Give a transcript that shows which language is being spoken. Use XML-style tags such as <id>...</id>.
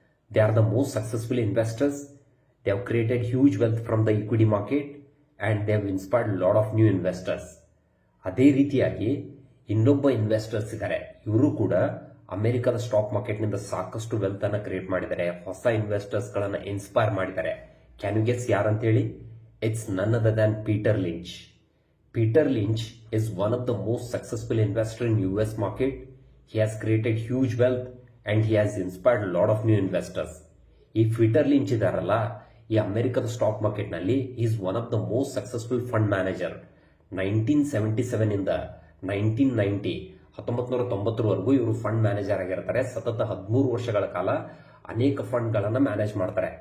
<en>They are the most successful investors. They have created huge wealth from the equity market and they have inspired lot of new investors.</en> <kn>ಅದೇ ರೀತಿಯಾಗಿ ಇನ್ನೊಬ್ಬ investors ಇದ್ದಾರೆ. ಇವರು ಕೂಡ ಅಮೆರಿಕದ stock ಮಾರ್ಕೆಟ್ನಿಂದ ಸಾಕಷ್ಟು wealth ಅನ್ನು ಕ್ರಿಯೇಟ್ ಮಾಡಿದ್ದಾರೆ, ಹೊಸ ಇನ್ವೆಸ್ಟರ್ಸ್ ಗಳನ್ನ ಇನ್ಸ್ಪೈರ್ ಮಾಡಿದ್ದಾರೆ.</kn> <en>can you guess</en> <kn>ಯಾರಂತೇಳಿ?</kn> <en>It's none other than Peter Lynch. Peter Lynch is one of the most successful investor in US market. He has created huge wealth and he has inspired a lot of new investors.</en> <kn>ಈ Peter Lynch ಇದಾರಲ್ಲ, ಈ ಅಮೆರಿಕದ stock market ನಲ್ಲಿ</kn> <en>Is one of the most successful fund manager.</en> <kn>1977 ಇಂದ 1990 1990 ಇವರು fund manager ಆಗಿರ್ತಾರೆ. ಸತತ 13 ವರ್ಷಗಳ ಕಾಲ ಅನೇಕ ಫಂಡ್ ಗಳನ್ನ ಮ್ಯಾನೇಜ್ ಮಾಡ್ತಾರೆ.</kn>